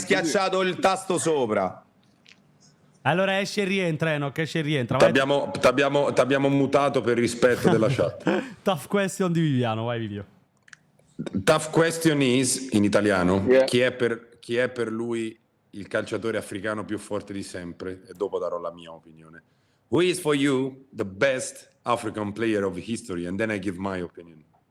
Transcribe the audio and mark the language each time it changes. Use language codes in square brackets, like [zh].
[it] schiacciato il tasto sopra. Allora esce e rientra, Enoch, esce e rientra. T'abbiamo mutato per rispetto della chat. [en] Tough question [it] di Viviano, vai Vivio. [en] Tough question is, [it] in italiano, [en] Yeah. [it] chi è per lui il calciatore africano più forte di sempre? E dopo darò la mia opinione. [en] Who is for you the best African player of history? And then I give my opinion.